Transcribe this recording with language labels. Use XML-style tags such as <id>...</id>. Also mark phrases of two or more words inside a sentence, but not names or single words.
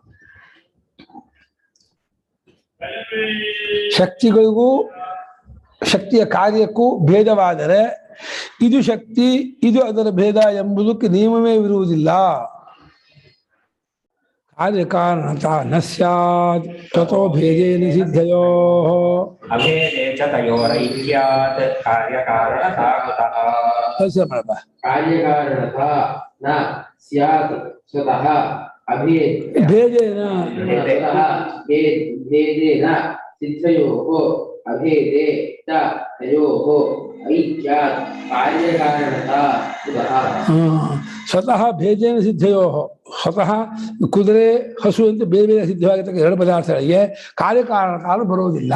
<kn>ಶಕ್ತಿಗಳಿಗೂ ಶಕ್ತಿಯ ಕಾರ್ಯಕ್ಕೂ ಭೇದವಾದರೆ ಇದು ಶಕ್ತಿ, ಇದು ಅದರ ಭೇದ ಎಂಬುದಕ್ಕೆ ನಿಯಮವೇ ಇರುವುದಿಲ್ಲ.</kn> <sa>ಕಾರ್ಯಕಾರಣತ ನ ಸ್ಯಾತ್ ತಥೋ ಭೇದೇ ನಿಷಿದ್ಧಯೋ ಅಭೇದೇ ಚ ತಯೋರೈಕ್ಯಾತ್ ಕಾರ್ಯಕಾರಣತಾ ಕುತಃ. ಕಾರ್ಯಕಾರಣತ ನ ಸ್ಯಾತ್ ಸ್ವತಃ ಭೇದೇನ ಭೇದೇನ ಸಿದ್ಧಯೋಃ ಅಭೇದೇ ಚ ತಯೋಃ ಐಕ್ಯಾತ್ ಕಾರ್ಯಕಾರಣತಾ ಕುತಃ. ಸ್ವತಃ ಭೇದೇನ ಸಿದ್ಧಯೋ,</sa> <kn>ಸ್ವತಃ ಕುದುರೆ ಹಸು ಅಂತ ಬೇರೆ ಬೇರೆ ಸಿದ್ಧವಾಗಿರ್ತಕ್ಕ ಎರಡು ಪದಾರ್ಥಗಳಿಗೆ ಕಾರ್ಯಕಾರಣ ಬರುವುದಿಲ್ಲ.</kn>